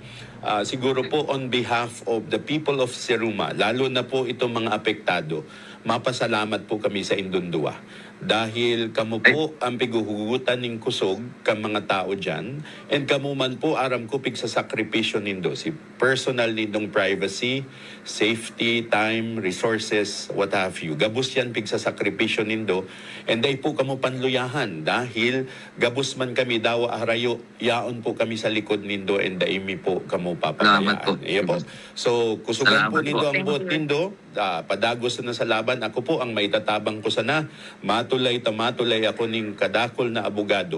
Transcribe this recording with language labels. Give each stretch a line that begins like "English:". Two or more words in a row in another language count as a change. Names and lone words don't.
Filipino: Siguro po
English: on behalf of the people of Siruma,
Filipino: lalo na po itong mga apektado, mapasalamat po kami sa Indundua.
Bikol: Dahil kamo po ang piguhugutan ng kusog kang mga tao dyan, and kamo man po aram ko pig sa sakripisyo nindo, si personal nindong privacy, safety,
English: time, resources, what have you.
Bikol: Gabus yan pig sa sakripisyo nindo, and day po kamo panluyahan dahil gabus man kami daw arayo, yaon po kami sa likod nindo, and daimi po kamo Salamat po. papayaan. Iya po. So, kusugan po Salamat nindo po. ang buot nindo, padagos na sa laban. Ako po ang maitatabang ko sana, matulay ako ning kadakol na abogado.